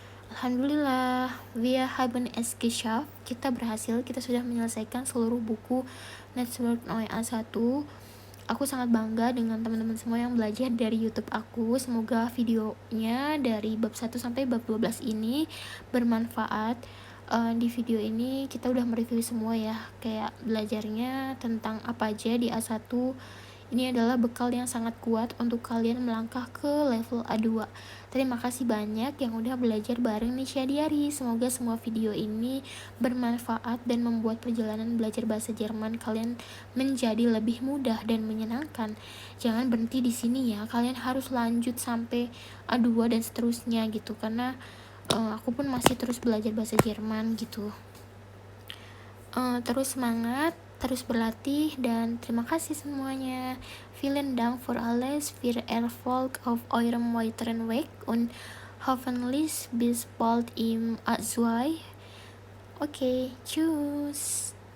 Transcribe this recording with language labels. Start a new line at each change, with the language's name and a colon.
German: Alhamdulillah, wir haben es geschafft.
Indonesian: Kita berhasil, kita sudah menyelesaikan seluruh buku Network Neu A1. Aku sangat bangga dengan teman-teman semua yang belajar dari YouTube aku. Semoga videonya dari bab 1 sampai bab 12 ini bermanfaat. Di video ini kita udah mereview semua ya, kayak belajarnya tentang apa aja di A1 Ini adalah bekal yang sangat kuat untuk kalian melangkah ke level A2. Terima kasih banyak yang udah belajar bareng Nisha Diari. Semoga semua video ini bermanfaat dan membuat perjalanan belajar bahasa Jerman kalian menjadi lebih mudah dan menyenangkan. Jangan berhenti di sini ya, kalian harus lanjut sampai A2 dan seterusnya gitu, karena aku pun masih terus belajar bahasa Jerman gitu. Terus semangat, terus berlatih, dan terima kasih semuanya.
German: Vielen Dank für alles, für Erfolg auf eurem weiteren Weg und hoffentlich bis bald im A2. Okay, tschüss.